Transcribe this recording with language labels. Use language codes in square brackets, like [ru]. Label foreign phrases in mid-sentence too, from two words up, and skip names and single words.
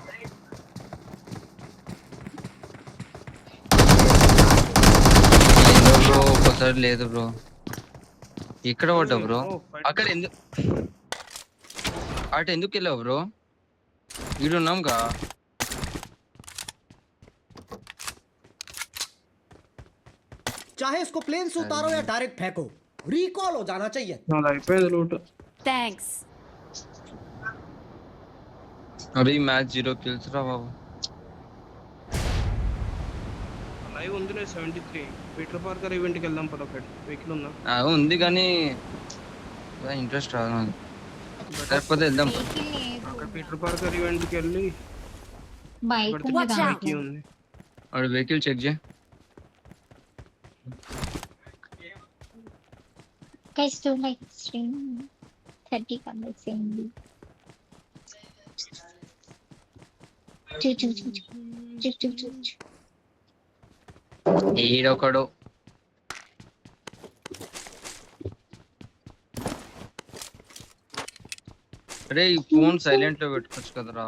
[te] బ్రో ఒకసారి లేదు బ్రో. ఇక్కడ పడ్డా బ్రో. అక్కడ ఎందుకు వెళ్ళావు బ్రో? ఈడున్నాంగా. [hi] चाहे इसको प्लेन से उतारो या डायरेक्ट फेंको, रिकॉल हो जाना चाहिए। [te] నాది అయిపోయింది లూట్. Thanks. అరే మ్యాచ్ 0 kills రా బాబు. లైవ్ ఉంది 73. పీటర్ పార్కర్ ఈవెంట్ కి వెళ్దాం పద. ఒకటి వెహికల్ ఉందా? ఉంది కానీ ఇంట్రెస్ట్ రాదు నాకు. లేకపోతే వెళ్దాం. అక్కడ పీటర్ పార్కర్ ఈవెంట్ కి వెళ్ళి బైక్ ఉంది. వాడు [en] vehicle check [te] చేయి. [en] Guys, do like stream 30 comments చేయండి. [te] ఈడొకడు. అరే ఈ [en] phone silent [te] లో పెట్టుకోవచ్చు కదరా.